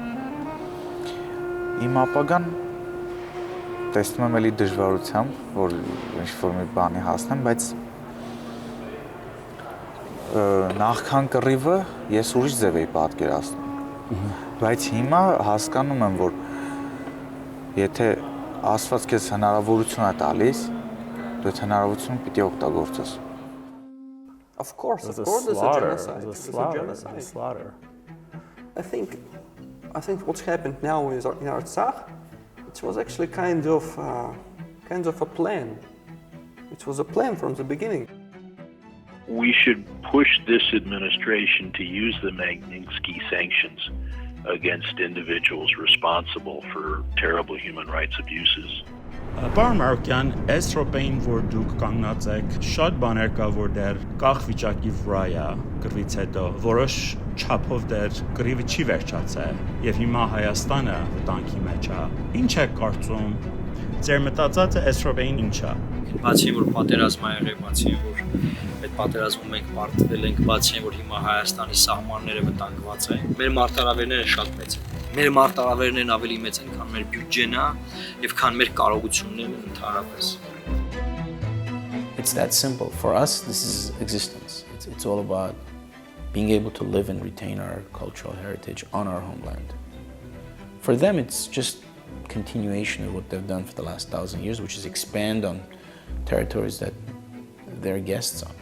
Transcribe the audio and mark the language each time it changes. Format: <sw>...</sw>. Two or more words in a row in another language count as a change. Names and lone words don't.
<hy>Իմ ապագան տեսնում եմ էլի դժվարությամբ, որ ինչ-որ մի բանի հասնեմ, բայց նախքան կռիվը ես ուրիշ ձև էի պատկերացնում։ Բայց հիմա հասկանում եմ, որ եթե Աստված քեզ հնարավորություն է տալիս, դու այդ հնարավորությունը պիտի օգտագործես։</hy> <en>Of course, there's a genocide. There's a slaughter. I think what's happened now is in Artsakh, it was actually kind of a plan. It was a plan from the beginning. We should push this administration to use the Magnitsky sanctions against individuals responsible for terrible human rights abuses.</en> <hy>Պարոն Մարոկյան, այս րոպեին, որ դուք կանգնած եք, շատ բաներ կա, որ դեռ կախ վիճակի վրա է կռվից հետո, որոշ չափով դեռ կռիվը չի վերջացել, եւ հիմա Հայաստանը վտանգի մեջ է։ Ինչ եք կարծում։ Ձեր մտածածը այս րոպեին ինչ է։ Բացի որ պատերազմ ա եղել, բացի որ այդ պատերազմում մենք պարտվել ենք, բացի որ հիմա Հայաստանի սահմանները վտանգված են, մեր մարտահրավերները շատ մեծ են։ Մեր մարտահրավերներն ավելի մեծ են, քան մեր բյուջեն է եւ քան մեր կարողություններն ընդհանրապես։</hy> <en>It's that simple. For us, this is existence. It's all about being able to live and retain our cultural heritage on our homeland. For them, it's just continuation of what they've done for the last 1,000 years, which is expand on territories that they're guests on.</en>